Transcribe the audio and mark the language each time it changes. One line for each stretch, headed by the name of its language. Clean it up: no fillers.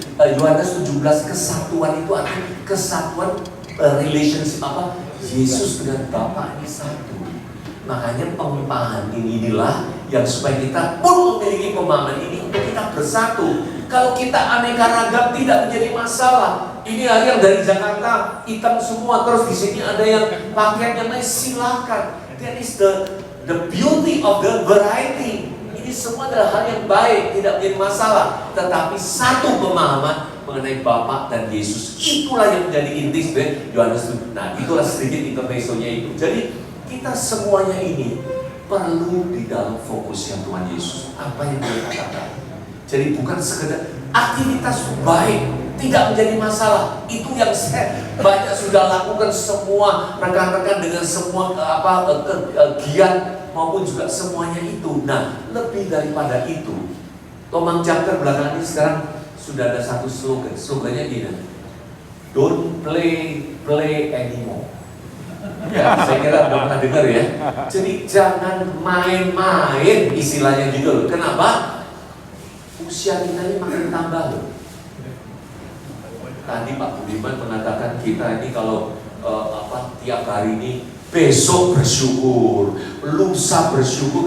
Indonesian: Yohanes 17 kesatuan itu artinya kesatuan relationship Yesus dengan Bapa ini satu. Makanya pemahaman inilah yang supaya kita pun memiliki pemahaman ini untuk kita bersatu. Kalau kita aneka ragam tidak menjadi masalah. Ini hari yang dari Jakarta hitam semua, terus di sini ada yang pakaiannya lain, silakan.
English: That is the beauty of the variety.
Indonesian: Ini semua adalah hal yang baik, tidak menjadi masalah. Tetapi satu pemahaman mengenai Bapa dan Yesus, itulah yang menjadi inti sebenarnya Yohanes. Nah, itulah sedikit intermezzonya itu. Jadi kita semuanya ini perlu di dalam fokus yang Tuhan Yesus. Apa yang dia katakan. Jadi bukan sekedar aktivitas baik, tidak menjadi masalah. Itu yang saya banyak sudah lakukan semua rekan-rekan dengan semua giat maupun juga semuanya itu. Nah, lebih daripada itu, Tomang Chapter belakangan ini sekarang sudah ada satu slogan. Slogannya gini,
English: don't play anymore.
Indonesian: Ya, saya kira udah pernah dengar ya. Jadi jangan main-main istilahnya gitu loh. Kenapa? Usia kita ini makin tambah loh. Tadi Pak Budiman mengatakan kita ini kalau tiap hari ini besok bersyukur, lusa bersyukur.